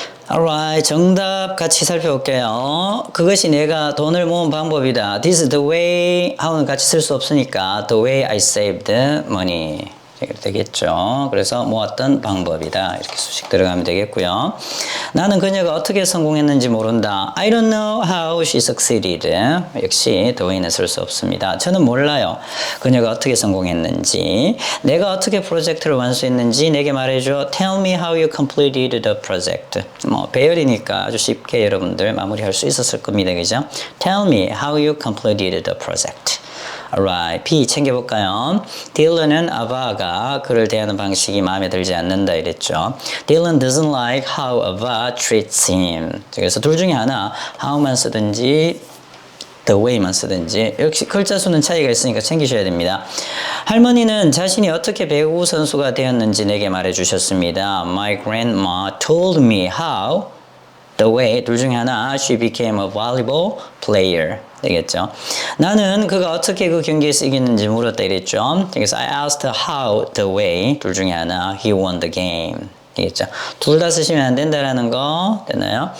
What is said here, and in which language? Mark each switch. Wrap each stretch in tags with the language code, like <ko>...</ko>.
<ko>Alright, 정답 같이 살펴볼게요. 그것이 내가 돈을 모은 방법이다.</ko> <en>This is the way, how는 같이 쓸 수 없으니까 the way I saved money.</en> <ko>이렇게 되겠죠. 그래서 모았던 방법이다. 이렇게 수식 들어가면 되겠고요. 나는 그녀가 어떻게 성공했는지 모른다.</ko> <en>I don't know how she succeeded.</en> <ko>역시 the way는 쓸 수 없습니다. 저는 몰라요. 그녀가 어떻게 성공했는지. 내가 어떻게 프로젝트를 완수했는지 내게 말해줘.</ko> <en>Tell me how you completed the project.</en> <ko>뭐 배열이니까 아주 쉽게 여러분들 마무리할 수 있었을 겁니다. 그죠?</ko> <en>Tell me how you completed the project. Alright,</en> <ko>B 챙겨볼까요? 딜런은 아바가 그를 대하는 방식이 마음에 들지 않는다 이랬죠.</ko> <en>Dylan doesn't like how Ava treats him.</en> <ko>그래서 둘 중에 하나 how만 쓰든지 the way만 쓰든지 역시 글자 수는 차이가 있으니까 챙기셔야 됩니다. 할머니는 자신이 어떻게 배구 선수가 되었는지 내게 말해 주셨습니다.</ko> <en>My grandma told me how the way</en> <ko>둘 중에 하나</ko> <en>she became a volleyball player</en> <ko>되겠죠. 나는 그가 어떻게 그 경기에서 이겼는지 물었다 이랬죠. 그래서</ko> <en>I asked how the way</en> <ko>둘 중에 하나</ko> <en>he won the game</en> <ko>되겠죠. 둘 다 쓰시면 안 된다라는 거 되나요?</ko>